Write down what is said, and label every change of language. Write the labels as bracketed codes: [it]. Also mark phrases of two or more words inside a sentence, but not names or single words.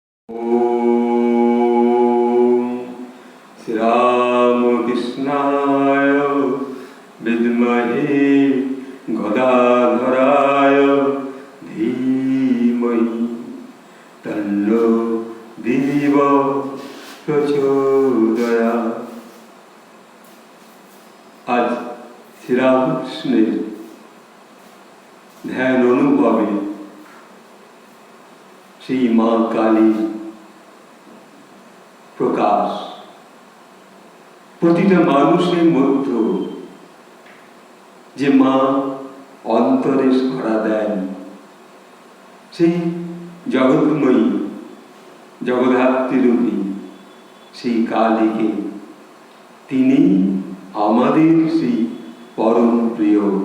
[sa] ओम श्री रामकृष्णाय विद्महे गदाधराय धीमहि तन्नो देव प्रचोदयात्। [bn] আজ শ্রী রামকৃষ্ণের ধ্যান অনুভবে সেই মা কালীর প্রকাশ প্রতিটা মানুষের মধ্যে যে মা অন্তরে সাড়া দেন, সেই জগৎময়ী জগদ্ধাত্রী সেই কালীকে, তিনি আমাদের সেই পরম প্রিয়।